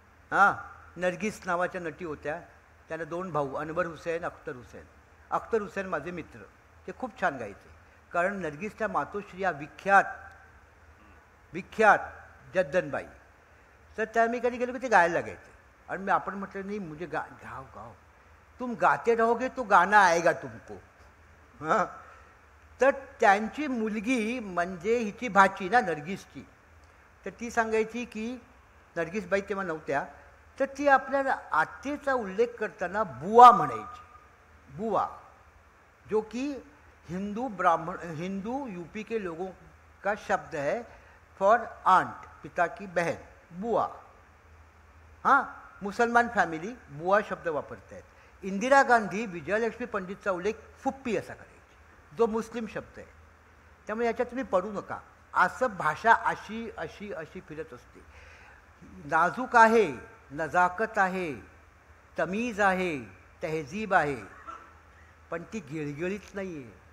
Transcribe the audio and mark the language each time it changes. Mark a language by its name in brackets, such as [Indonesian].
[Marathi] हां, नरगिस नावाच्या नटी होत्या, त्यांना 2 भाऊ, अनवर हुसेन, अख्तर हुसेन. अख्तर हुसेन माझे मित्र, ते खूप छान गायचे. कारण नरगिसच्या मातोश्री या विख्यात जद्दनबाई. तर त्या मी कधी गेलो की ते गायला लागायचे. [Hindi] और मैं [Marathi] अपन म्हटलं [Hindi] नहीं मुझे गाओ गाओ, तुम गाते रहोगे तो गाना आएगा तुमको. [Marathi] हां, तर त्यांची मुलगी म्हणजे हिची भाची ना नर्गिसची, तर ती सांगायची की नर्गिसबाई तेव्हा नव्हत्या, तर ती आपल्या आत्तेचा उल्लेख करताना बुवा म्हणायची. [Hindi] बुआ, जो कि हिंदू यूपी के लोगों का शब्द है [English] for aunt, [Hindi] पिता की बहन, बुआ. [Marathi] हां, मुसलमान फॅमिली बुआ शब्द वापरत आहेत. इंदिरा गांधी विजयलक्ष्मी पंडितचा उल्लेख फुप्पी असा करायची, जो मुस्लिम शब्द आहे. त्यामुळे याच्यात तुम्ही पडू नका. असं भाषा अशी अशी अशी फिरत असते. नाजूक आहे, नजाकत आहे, तमीज आहे, तहजीब आहे, पण ती गिळगिळीत नाही आहे.